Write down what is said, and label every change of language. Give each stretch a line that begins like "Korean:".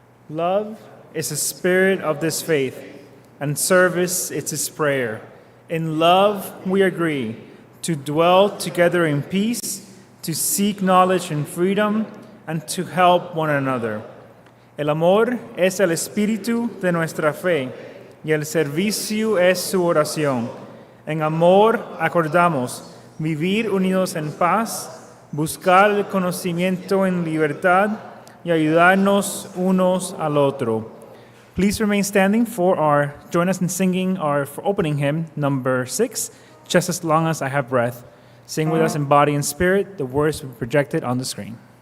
English: Love is the spirit of this faith, and service is its prayer. In love we agree to dwell together in peace, to seek knowledge and freedom, and to help one another.
Spanish: El amor es el espíritu de nuestra fe, y el servicio es su oración. En amor acordamos vivir unidos en paz, buscar el conocimiento en libertad y ayudarnos unos al otro.
English: Please remain standing join us in singing our opening hymn, number 6, Just as Long as I Have Breath. Sing with us in body and spirit. The words will be projected on the screen.